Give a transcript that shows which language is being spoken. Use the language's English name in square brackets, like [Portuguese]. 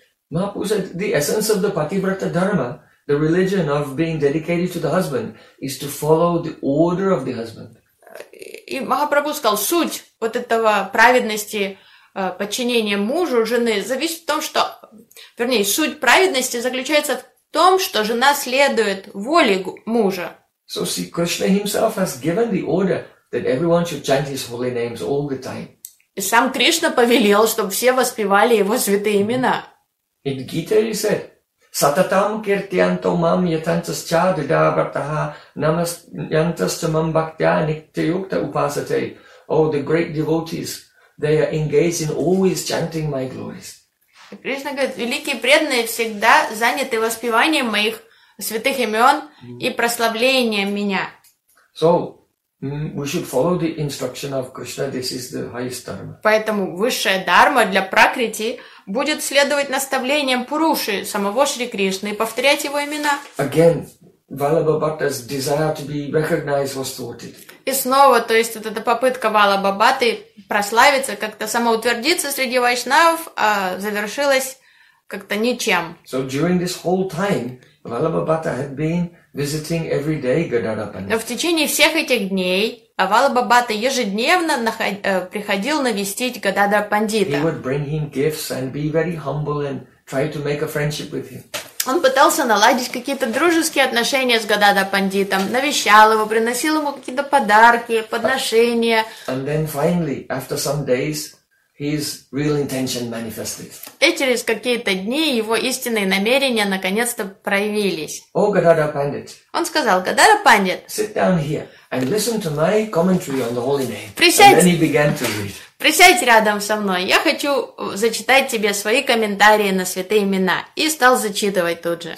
[English] Махапрабху said, the essence of the Пативрата Дхарма, the religion of being dedicated to the husband, is to follow the order of the husband. [Russian] И Махапрабху сказал, суть вот этого праведности подчинения мужу, жены, зависит в том, что вернее, суть праведности заключается в том, что жена следует воле мужа. [English] So see, Krishna himself has given the order that everyone should chant his holy names all the time. [Russian] И сам Кришна повелел, чтобы все воспевали его святые имена. [English] In Gita he said, [Sanskrit] Сататам киртьянто мам ятанцасча дидабартаха намас янтасча мам бхактя нитьяюкта упасате. [English] Oh, the great devotees, they are engaged in always chanting my glories. [Russian] И Кришна говорит, великие преданные всегда заняты воспеванием моих святых имен и прославлением меня. [English] So, we should follow the instruction of Krishna. This is the highest dharma. [Russian] Поэтому высшая дхарма для Пракрити будет следовать наставлениям Пуруши, самого Шри Кришны, и повторять его имена. [English] Again, Vallabha Bhatta's desire to be recognized was thwarted. [Russian] И снова, то есть, вот эта попытка Валлабха Бхатты прославиться, как-то самоутвердиться среди вайшнавов, завершилась как-то ничем. [English] So during this whole time, Валлабха Бхатта had been visiting every day Гадарапани. [Russian] Но в течение всех этих дней Валлабха Бхатта ежедневно приходил навестить Гададхара Пандита. [English] He would bring him gifts and be very humble and try to make a friendship with him. [Russian] Он пытался наладить какие-то дружеские отношения с Гададхара Пандитом, навещал его, приносил ему какие-то подарки, подношения. [English] And then finally, after some days, his real intention manifested. [Russian] И через какие-то дни его истинные намерения наконец-то проявились. [English] Oh, Gadadhara Pandit. [Russian] Он сказал, Гададхара Пандит, [English] sit down here and listen to my commentary on the holy name. [Russian] Присядь. [English] And then he began to read. [Russian] Присядь рядом со мной, я хочу зачитать тебе свои комментарии на святые имена. И стал зачитывать тут же.